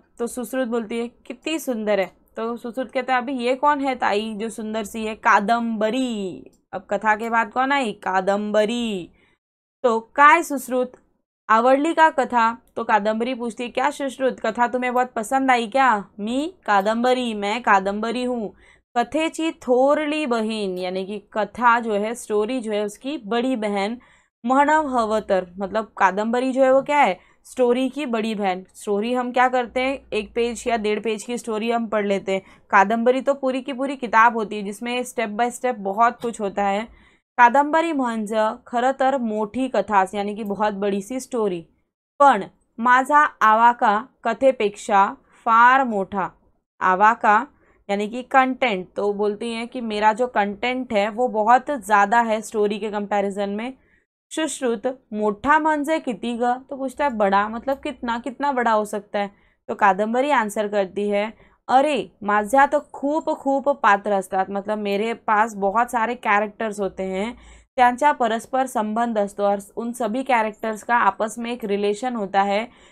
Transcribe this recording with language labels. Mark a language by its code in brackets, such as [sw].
[hi] तो सुश्रुत बोलती है कितनी सुंदर है। तो सुश्रुत कहता है अभी ये कौन है ताई जो सुंदर सी है, कादंबरी। अब कथा के बाद कौन आई, कादंबरी। तो [mr] काय सुश्रुत, आवडली का कथा। [hi] तो कादंबरी पूछती है क्या सुश्रुत, कथा तुम्हें बहुत पसंद आई क्या। [mr] मी कादंबरी, [hi] मैं कादंबरी हूँ। [mr] कथेची थोरली बहीण [hi] यानी कि कथा जो है, स्टोरी जो है उसकी बड़ी बहन। [mr] महणव हवं तर, [hi] मतलब कादंबरी जो है वो क्या है, स्टोरी की बड़ी बहन। स्टोरी हम क्या करते हैं, 1 पेज या 1.5 पेज की स्टोरी हम पढ़ लेते हैं। कादंबरी तो पूरी की पूरी किताब होती है जिसमें स्टेप बाय स्टेप बहुत कुछ होता है। [mr] कादंबरी म्हणजे खरं तर मोठी कथाच [hi] यानी कि बहुत बड़ी सी स्टोरी, [mr] पण माझा आवाका कथेपेक्षा फार मोठा। [hi] आवाका यानी कि कंटेंट, तो बोलती हैं कि मेरा जो कंटेंट है वो बहुत ज़्यादा है स्टोरी के कंपैरिजन में। [mr] सुश्रुत, मोठा म्हणजे किती ग। [hi] तो पूछता है बड़ा मतलब कितना, कितना बड़ा हो सकता है। तो कादंबरी आंसर करती है [mr] अरे माझ्यात खूप खूप पात्र असतात, [hi] मतलब मेरे पास बहुत सारे कैरेक्टर्स होते हैं, [mr] त्यांचा परस्पर संबंध असतो [hi] और उन सभी कैरेक्टर्स का आपस में एक रिलेशन होता है।